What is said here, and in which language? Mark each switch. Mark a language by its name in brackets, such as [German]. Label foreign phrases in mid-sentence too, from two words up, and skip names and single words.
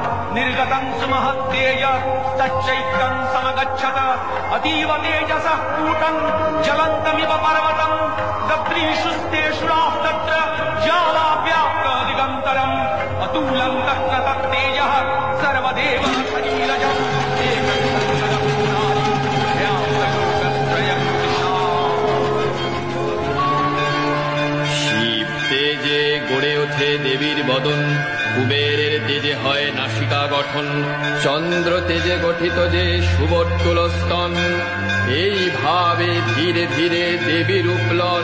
[Sanskrit] निर्गतं सुमहत्तेज तच्चैत्यं समगच्छत अतीव तेजसः कूटं ज्वलन्तमिव पर्वतं दद्रीषुस्तेषुराः तत्र ज्वालाव्याप्त दिगन्तरम् अतुलं तत्र तत्तेजः सर्वदेव सजीरजम् [Bangla] শিব তেজে গড়ে ওঠে দেবীর বদন, কুবেরের তেজে হয় নাসিকা গঠন, চন্দ্র তেজে গঠিত যে সুবর্তুল স্তন, এইভাবে ধীরে ধীরে দেবীর উপলন।